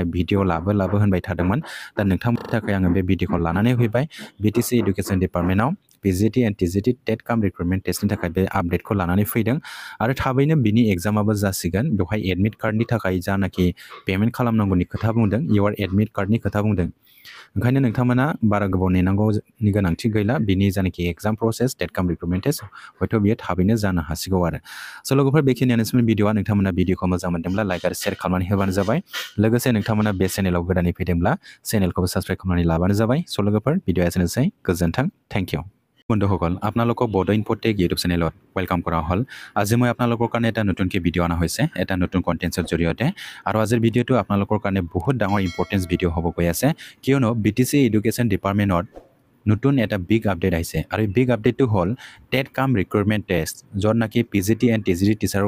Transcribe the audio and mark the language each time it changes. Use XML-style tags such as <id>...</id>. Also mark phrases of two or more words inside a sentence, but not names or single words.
<brx>भिडिअ लाबो होनबाय थादोंमोन दा नोंथांमोननि थाखाय आङो बे भिडिअखौ लानानै फैबाय BTC</brx> <en>education department PGT and TGT TET cum recruitment test</en> <brx>थाखाय बे आपडेटखौ लानानै फैदों आरो थाबैनो बिनि एग्जामाबो जासिगोन बेवहाय</brx> <en>admit card</en> <brx>थाखाय जानाखि पेमेन्ट खालामनांगौनि खोथा बुंदों</brx> <en>your admit card</en> <brx>खोथा बुंदों ओंखायनो नोंथांमोना बारा गोबाव नेनांगौनि गोनांथि गैला बिनि जानाखि</brx> <en>exam process TET cum recruitment test</en> <brx>हयथ' बियो थाबैनो जानो हासिगौ आरो स' लोगोफोर बेखिनियानोसोमोन भिडिअआ नोंथांमोना भिडिअखौ मोजां मोनदोंब्ला</brx> <en>like and share</en> <brx>खालामनानै होबानो जाबाय लोगोसे नोंथांमोना बे चेनेलाव गोदानै फैदोंब्ला चेनेलखौबो साबस्क्राइब खालामनानै लाबानो जाबाय स' लोगोफोर भिडिअआ एसेनोसै गोजोन्थों</brx> <en>thank you</en> <as>বন্ধুসকল আপোনালোকক বড়ো ইনফোটেক ইউটিউব চেনেলত ৱেলকাম কৰা হ'ল আজি মই আপোনালোকৰ কাৰণে এটা নতুনকৈ ভিডিঅ' অনা হৈছে এটা নতুন কণ্টেণ্টছৰ জৰিয়তে আৰু আজিৰ ভিডিঅ'টো আপোনালোকৰ কাৰণে বহুত ডাঙৰ</as> <en>important video'</en> <as>হ'ব গৈ আছে কিয়নো BTC</as> <en>education department</en> <as>নতুন এটা</as> <en>big update</en> <as>আহিছে আৰু এই</as> <en>big update</en> <as>হ'ল</as> <en>TET cum recruitment test</en> <as>য'ত নাকি</as> <en>PGT and TGT teacher</en>